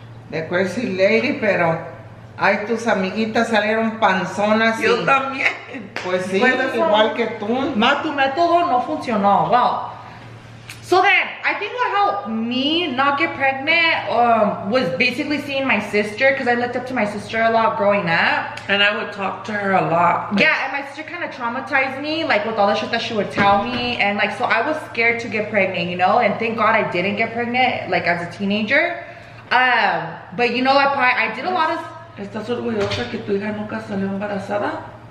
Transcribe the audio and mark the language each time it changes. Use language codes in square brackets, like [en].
[en] The crazy lady, [es] pero ay, tus amiguitas salieron panzonas. Yo también. Pues sí, Pues igual que tú. Ma, tu método no funcionó. [en] Well, so then I think what helped me not get pregnant was basically seeing my sister, because I looked up to my sister a lot growing up. And I would talk to her a lot. Like, yeah, and my sister kind of traumatized me, like with all the shit that she would tell me, and like, so I was scared to get pregnant, you know, and thank God I didn't get pregnant, like as a teenager. But you know, I did a lot of... [es] ¿Estás orgullosa que tu hija nunca salió embarazada?